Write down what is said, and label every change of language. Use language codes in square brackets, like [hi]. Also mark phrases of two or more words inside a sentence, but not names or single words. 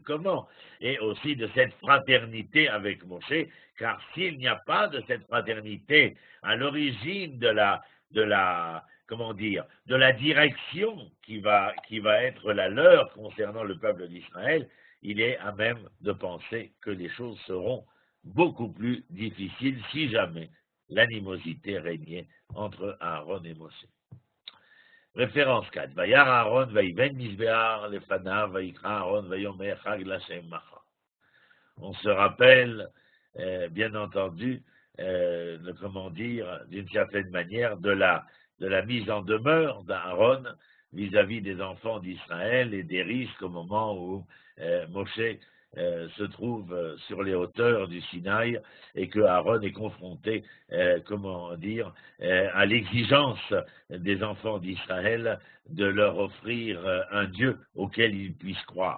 [fr] comment, et aussi de cette fraternité avec Moshe, car s'il n'y a pas de cette fraternité à l'origine de la direction qui va être la leur concernant le peuple d'Israël, il est à même de penser que les choses seront beaucoup plus difficiles si jamais l'animosité régnait entre Aaron et Moshe. Référence 4. [he] וירא אהרן ויבן מזבח לפניו ויקרא אהרן ויאמר חג לה' מחר. [fr] On se rappelle, bien entendu, d'une certaine manière, de la mise en demeure d'Aaron vis-à-vis des enfants d'Israël et des risques au moment où Moshe se trouve sur les hauteurs du Sinaï et que Aaron est confronté, à l'exigence des enfants d'Israël de leur offrir un Dieu auquel ils puissent croire.